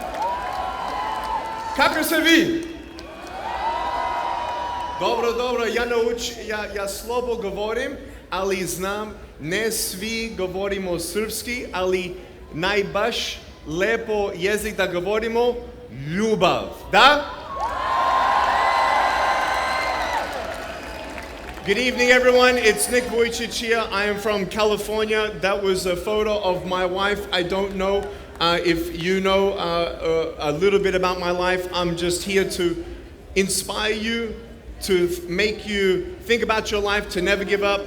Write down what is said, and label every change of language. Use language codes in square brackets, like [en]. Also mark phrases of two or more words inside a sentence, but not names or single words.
[sr] Kako se vi? Dobro, ja slobo govorim, ali znam, ne svi govorimo srpski, ali najbaš lepo jezik da govorimo, ljubav, da? [en] Good evening, everyone. It's Nick Vujicic here. I am from California. That was a photo of my wife. I don't know if you know a little bit about my life. I'm just here to inspire you, to make you think about your life, to never give up.